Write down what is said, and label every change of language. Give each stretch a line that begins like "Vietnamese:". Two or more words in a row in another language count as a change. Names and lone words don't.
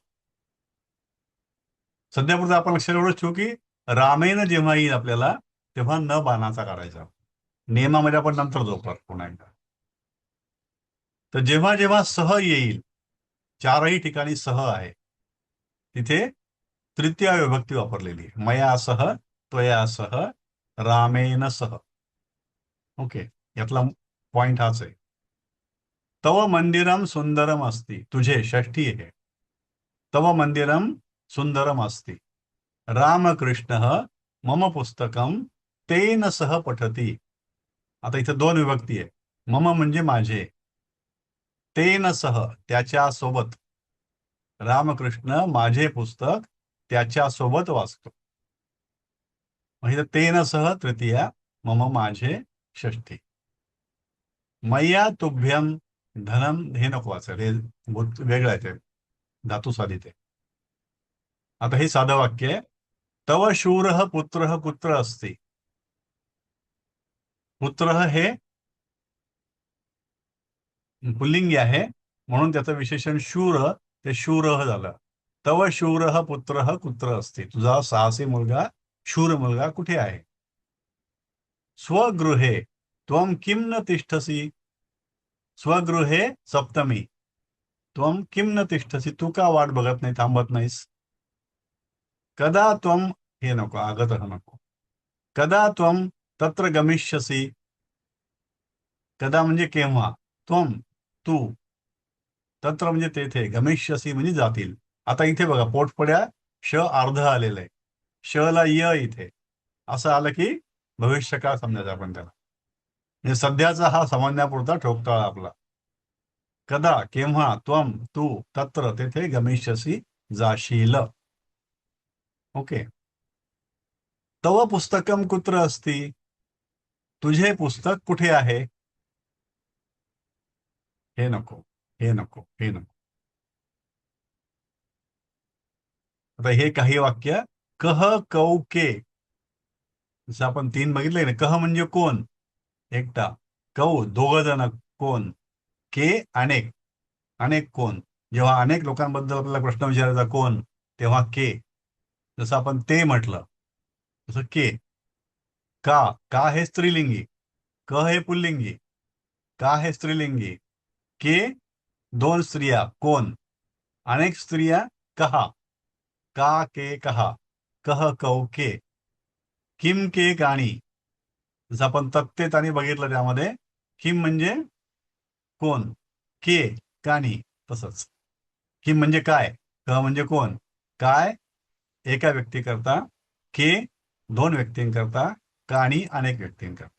Marathi: सध्यापुरतं आपण लक्षात एवढंच ठेवू की रामेन जेव्हा येईल आपल्याला तेव्हा न बाणाचा काढायचा. नियमामध्ये आपण नंतर जाऊ पुन्हा एकदा. तर जेव्हा जेव्हा सह येईल, चारही ठिकाणी सह आहे, तिथे तृतीय विभक्ती वापरलेली आहे.
Sanskrit: मया सह, त्वया सह, रामेन सह.
Marathi: ओके, यातला पॉइंट हाच आहे.
Sanskrit: तव मंदिरम सुंदरम अस्ति,
Marathi: तुझे षष्ठी आहे.
Sanskrit: तव मंदिरम सुंदरम अस्ति, रामकृष्ण मम पुस्तकम तेन सह पठती.
Marathi: आता इथे दोन विभक्ती आहे. मम म्हणजे माझे,
Sanskrit: तेन सह
Marathi: त्याच्या सोबत, रामकृष्ण माझे पुस्तक त्याच्या सोबत वाचतो. म्हणजे
Sanskrit: तेन सह
Marathi: तृतीया, मम माझे षष्ठी.
Sanskrit: मय्या तुभ्यम धनम,
Marathi: हे नको वाचायला, हे वेगळं आहे, ते धातू साधित आहे. आता हे साधं वाक्य आहे.
Sanskrit: तव शूरः पुत्रः कुत्र अस्ति.
Marathi: पुत्र हे पुल्लिंगी आहे म्हणून त्याचं विशेषण शूर, ते शूरः झालं.
Sanskrit: तव शूरः पुत्रः कुत्र अस्ति,
Marathi: तुझा साहसी मुलगा, शूर मुलगा कुठे आहे.
Sanskrit: स्वगृहे त्वं किं न तिष्ठसि स्वगृहे सप्तमी. त्वं किं न तिष्ठसि,
Marathi: तू का वाट बघत नाही, थांबत नाहीस.
Sanskrit: कदा त्वं,
Marathi: हे नको, आगतः नको.
Sanskrit: कदा त्वं तत्र गमिष्यसि.
Marathi: कदा म्हणजे केव्हा, त्वं तू, तत्र म्हणजे तेथे, गमिष्यसी म्हणजे जातील. आता इथे बघा पोटपड्या श अर्ध आलेलं आहे, श ला य इथे असं आलं की भविष्यकाळ समजायचं आपण त्याला. म्हणजे सध्याचा हा समजण्यापुरता ठोकताळा आपला. कदा केव्हा, त्वं तू, तत्र तेथे, गमिष्यसी जाशील.
Sanskrit: ओके. तव पुस्तकम कुत्र अस्ति,
Marathi: तुझे पुस्तक कुठे आहे. हे नको, हे नको, हे नको. आता हे काही वाक्य कह कौ के, जसं आपण 3 बघितले ना. कह म्हणजे कोण, एकटा. कौ दोघ जण, कोण. के अनेक, अनेक कोण. जेव्हा अनेक लोकांबद्दल आपल्याला प्रश्न विचारायचा कोण, तेव्हा के. जसं आपण ते म्हटलं तसं के. का, का हे स्त्रीलिंगी, क हे पुल्लिंगी, का हे स्त्रीलिंगी. के 2 स्त्रिया, कोण. अनेक स्त्रिया, कहा. का के कहा, कह कौ के. किम के गाणी, जसं आपण तत्तेत आणि बघितलं त्यामध्ये किम म्हणजे कोण, के गाणी तसंच. किम म्हणजे काय, क म्हणजे कोण, काय एका व्यक्तीकरता, के 2 व्यक्तींकरता, काणी अनेक व्यक्तींकरता.